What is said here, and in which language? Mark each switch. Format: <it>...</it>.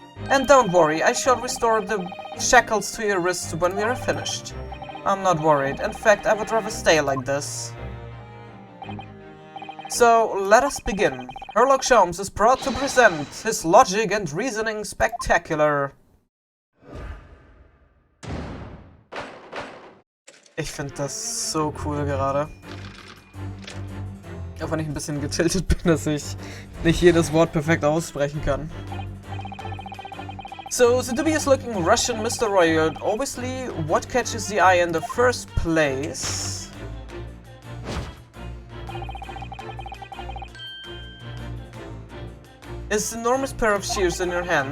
<en>And don't worry, I shall restore the shackles to your wrists when we are finished. I'm not worried. In fact, I would rather stay like this. So, let us begin. Sherlock Sholmes is proud to present his logic and reasoning spectacular.</en> <de>Ich finde das so cool gerade. Auch wenn ich ein bisschen getiltet bin, dass ich nicht jedes Wort perfekt aussprechen kann.</de> <en>So, the dubious-looking Russian Mr. Royal, obviously, what catches the eye in the first place is the enormous pair of shears in your hand.</en>